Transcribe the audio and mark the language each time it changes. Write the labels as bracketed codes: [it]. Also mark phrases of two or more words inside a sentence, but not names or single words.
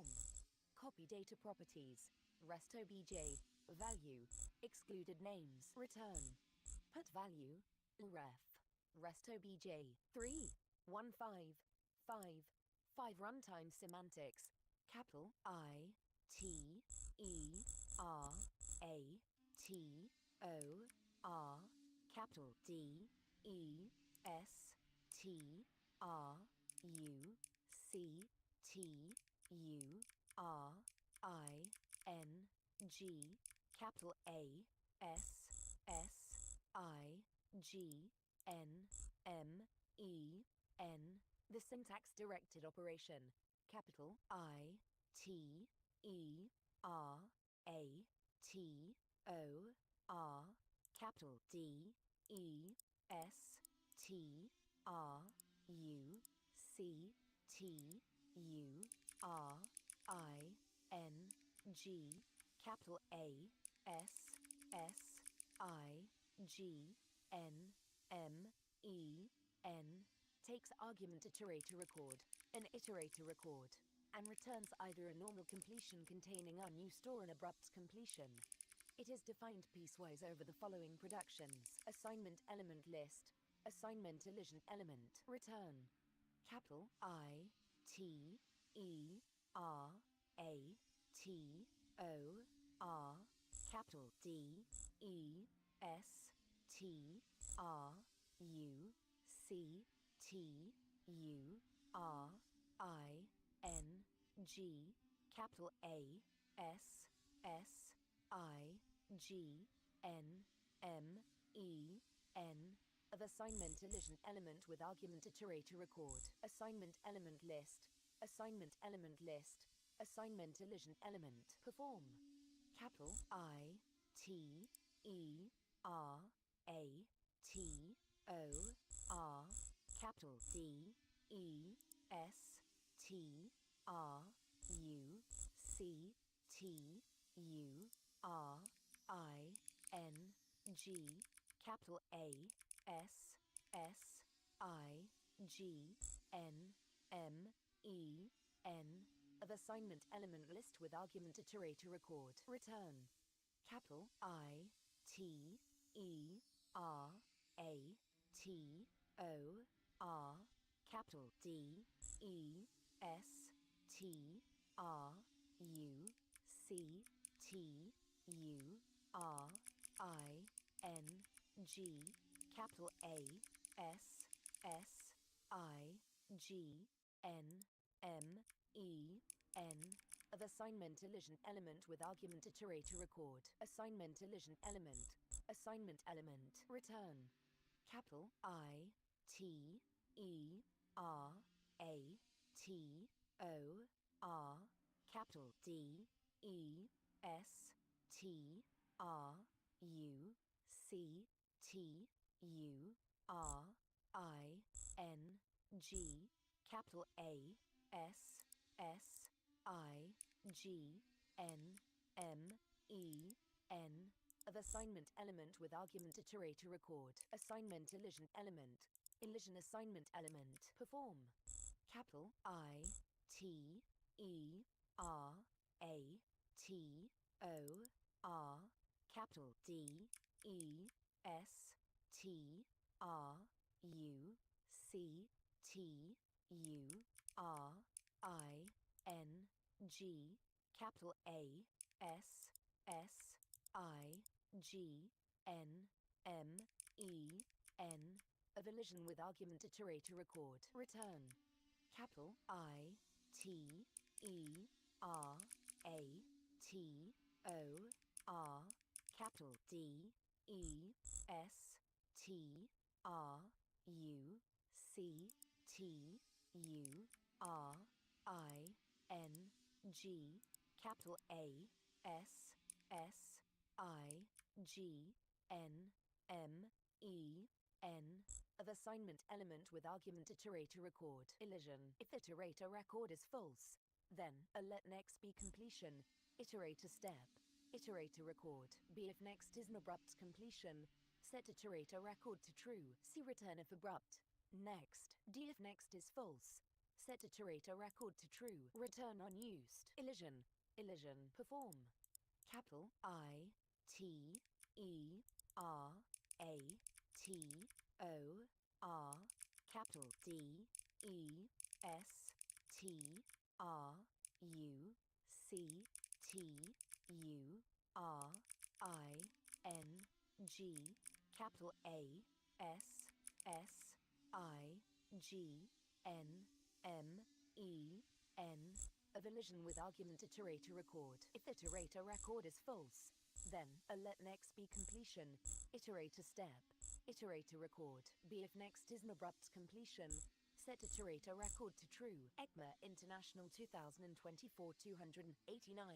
[en] Copy data properties. Rest obj value excluded names. Return. Put value ref rest obj 315 5 runtime semantics. Capital I T E R A T O R, capital D E S T R U C T U R I N G, capital A S S I G N M E N. The syntax directed operation. Capital I, T, E, R, A, T, O, R, capital D, E, S, T, R, U, C, T, U, R, I, N, G, capital A, S, S, I, G, N, M, E, N, takes argument iterator record, an iterator record, and returns either a normal completion containing unused or an abrupt completion. It is defined piecewise over the following productions: assignment element list, assignment elision element, return, capital I, T, E, R, A, T, O, R, capital D, E, S, T, R, U, C, T, U, R, I, N, G, capital A, S, S, I, G, N, M, E, N, of assignment elision element with argument iterator record, assignment element list, assignment element list, assignment elision element, perform, capital I, T, E, R, A, T, O, R, capital D, E, S, T, R, U, C, T, U, R, I, N, G, capital A, S, S, I, G, N, M, E, N, of assignment element list with argument iterator record, return, capital I, T, E, R, A, T, O, R, capital D, E, S, T, R, U, C, T, U, R, I, N, G, capital A, S, S, I, G, N, M, E, N, of assignment elision element with argument iterator record, assignment elision element, assignment element, return, capital I, T, E, R, A, T, O, R, capital D, E, S, T, R, U, C, T, U, R, I, N, G, capital A, S, S, I, G, N, M, E, N, of assignment element with argument iterator record, assignment elision element, elision assignment element, perform, capital I, T, E, R, A, T, O, R, capital D, E, S, T, R, U, C, T, U, R, I, N, G, capital A, S, S, I, G, N, M, E, N, of elision with argument iterator record, return, capital I, T, E, R, A, T, O, R, capital D, E, S, T, R, U, C, T, U, R, I, N, G, capital A, S, S, I, G, N, M, E, N, of assignment element with argument iterator record, elision. If iterator record is false, then a let next be completion, iterator step, iterator record, B if next is an abrupt completion, set iterator record to true, C return if abrupt, next, D if next is false, set iterator record to true, return unused, elision, elision, perform, capital I, T, E, R, A, T, O, R, capital D, E, S, T, R, U, C, T, U, R, I, N, G, capital A, S, S, I, G, N, M, E, N, of elision with argument iterator record. If iterator record is false, then a let next be completion, iterator step, iterator record, B if next is an abrupt completion, Set iterator record to true. ECMA International 2024 289.